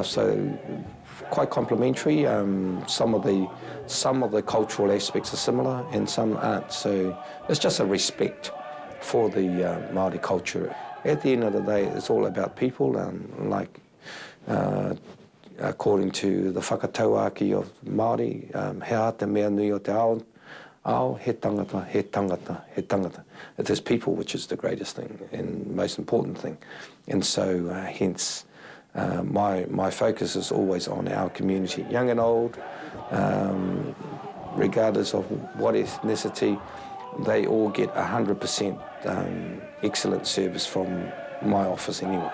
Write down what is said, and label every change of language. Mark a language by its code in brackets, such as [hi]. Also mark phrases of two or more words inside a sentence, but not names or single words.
[en] So quite complementary. Some of the cultural aspects are similar, and some aren't. So it's just a respect for the Māori culture. At the end of the day, it's all about people, like according to the whakatauaki of Māori, [mi] hea te mea nui o te ao, he tangata, he tangata, he tangata. [en] It is people which is the greatest thing and most important thing. And so hence my focus is always on our community, young and old, regardless of what ethnicity, they all get 100% excellent service from my office anyway.